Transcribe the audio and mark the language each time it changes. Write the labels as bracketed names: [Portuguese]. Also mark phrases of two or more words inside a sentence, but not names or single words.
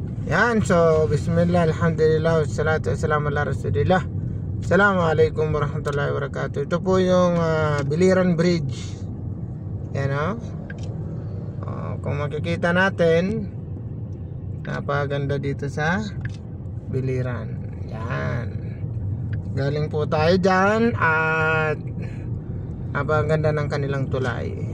[Arabic] Yan, so بسم الله، الحمد لله، والصلاة والسلام على رسول الله. السلام عليكم ورحمة الله وبركاته. [Filipino] Ito po yung Biliran Bridge. Yan o. Kung makikita natin, napaganda dito sa Biliran. Yan. Galing po tayo dyan at napaganda ng kanilang tulay.